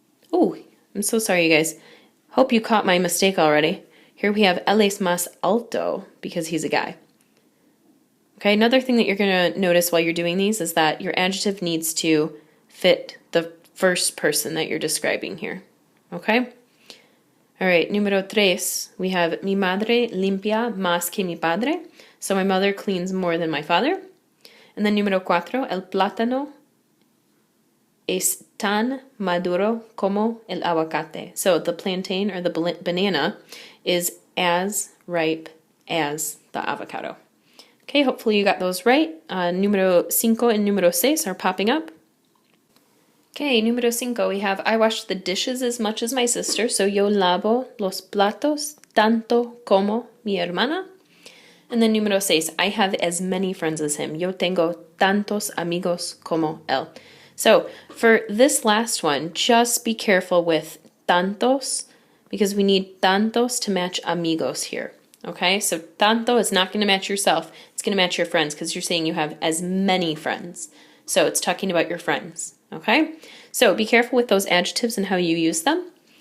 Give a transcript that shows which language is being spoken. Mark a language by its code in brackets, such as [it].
[en] Oh, I'm so sorry, you guys. Hope you caught my mistake already. Here we have [es] él es más alto, [en] because he's a guy. Okay, another thing that you're going to notice while you're doing these is that your adjective needs to fit the first person that you're describing here. Okay? All right, [es] número tres, [en] we have [es] mi madre limpia más que mi padre. [en] So my mother cleans more than my father. And then [es] número cuatro, el plátano es tan maduro como el aguacate. [en] So the plantain or the banana is as ripe as the avocado. Okay, hopefully you got those right. Número 5 and número 6 are popping up. Okay, número 5, we have I wash the dishes as much as my sister, so [es] yo lavo los platos tanto como mi hermana. [en] And then número 6, I have as many friends as him. [es] Yo tengo tantos amigos como él. [en] So for this last one, just be careful with tantos, because we need tantos to match amigos here. Okay, so tanto is not going to match yourself. It's going to match your friends, because you're saying you have as many friends. So it's talking about your friends. Okay, so be careful with those adjectives and how you use them.